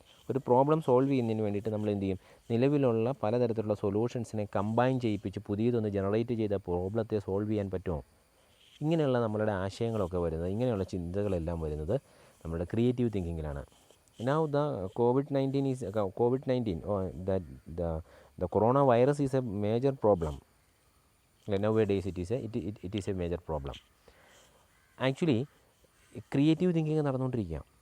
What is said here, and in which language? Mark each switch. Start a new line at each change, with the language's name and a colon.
Malayalam: ഒരു problem solve ചെയ്യുന്നതിന് വേണ്ടിയിട്ട് നമ്മൾ എന്ത് ചെയ്യും, നിലവിലുള്ള പലതരത്തിലുള്ള സൊല്യൂഷൻസിനെ കമ്പൈൻ ചെയ്യിപ്പിച്ച് പുതിയതൊന്ന് ജനറേറ്റ് ചെയ്ത പ്രോബ്ലത്തെ സോൾവ് ചെയ്യാൻ പറ്റുമോ? ഇങ്ങനെയുള്ള നമ്മളുടെ ആശയങ്ങളൊക്കെ വരുന്നത്, ഇങ്ങനെയുള്ള ചിന്തകളെല്ലാം വരുന്നത് നമ്മുടെ creative തിങ്കിങ്ങിലാണ്.
English: Now the COVID-19 or the corona virus is a major problem. Nowadays it is a major problem.
Malayalam: Actually creative thinking നടന്നുകൊണ്ടിരിക്കുക.